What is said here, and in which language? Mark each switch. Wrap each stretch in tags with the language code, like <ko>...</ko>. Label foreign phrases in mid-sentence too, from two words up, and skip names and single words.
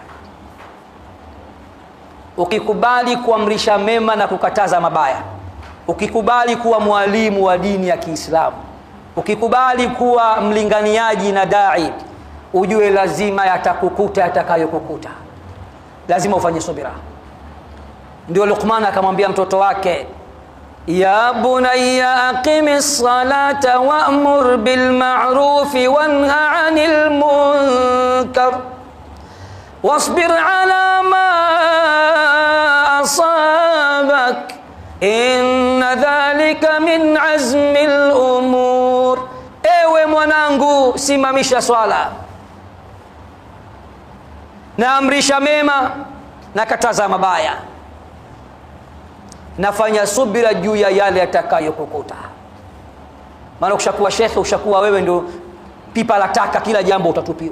<sw>Ukikubali kuamrisha mema na kukataza mabaya, ukikubali kuwa mwalimu wa dini ya Kiislamu, ukikubali kuwa mlinganiaji na dai, ujue lazima yatakukuta yatakayokukuta. Lazima ufanye subira. Ndio Luqman akamwambia mtoto wake,</sw> <ar>يا بني أقم الصلاة وأمر بالمعروف وانه عن المنكر واصبر على ما أصابك إن ذلك من عزم الأمور.</ar> <sw>Ewe mwanangu, simamisha swala, na amrisha mema na kataza mabaya, nafanya subira juu ya yale yatakayokukuta. Maana ukishakuwa shekhe, ushakuwa wewe ndio pipa la taka, kila jambo utatupiwa.</sw>